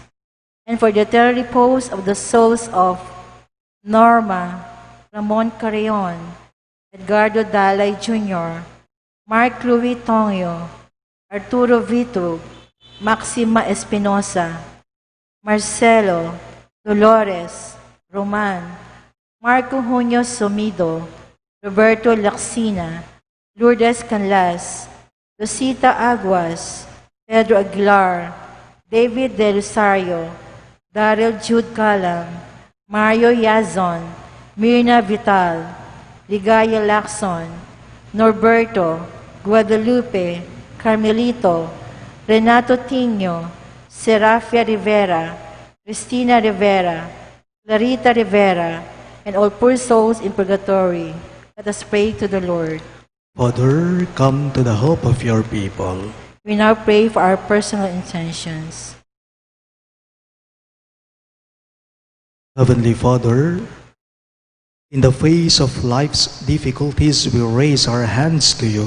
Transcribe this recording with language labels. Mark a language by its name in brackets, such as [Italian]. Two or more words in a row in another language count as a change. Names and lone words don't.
[English] And for the eternal repose of the souls of Norma, Ramon Carreon, Edgardo Dalay Jr., Mark Louis Tongyo, Arturo Vito, Maxima Espinosa, Marcelo, Dolores, Roman, Marco Junio Somido, Roberto Laxina, Lourdes Canlas, Rosita Aguas, Pedro Aguilar, David De Rosario, Daryl Jude Calam, Mario Yazon, Mirna Vital, Ligaya Lacson, Norberto, Guadalupe, Carmelito, Renato Tino, Serafia Rivera, Cristina Rivera, Clarita Rivera, and all poor souls in purgatory. Let us pray to the Lord. Father, come to the help of your people. We now pray for our personal intentions. Heavenly Father, in the face of life's difficulties, we raise our hands to you.